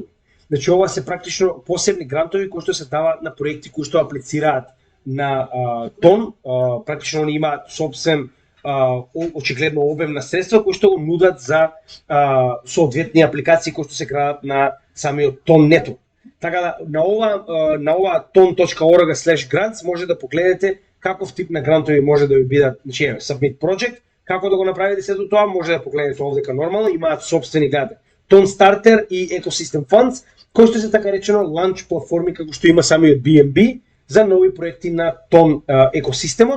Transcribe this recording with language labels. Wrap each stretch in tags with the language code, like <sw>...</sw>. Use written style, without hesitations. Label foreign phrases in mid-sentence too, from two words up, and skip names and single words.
<mk>Значи ова се практично посебни грантови кои што се даваат на проекти кои што аплицираат на Ton. Практично они имаат собствен очигледно обем на средства кои што го нудат за соодветни апликации кои што се крадат на самиот Ton нетворк. Така да на ова ton.org/grants може да погледнете каков тип на грантови може да ви бидат, значи</mk> <en>Submit Project,</en> <mk>како да го направите сето тоа, може да погледнете овдека нормално, имаат собствени гледате. Ton Starter и Ecosystem Funds, кои што се така речено ланч платформи како што има самиот BNB за нови проекти на Ton екосистемот.</mk>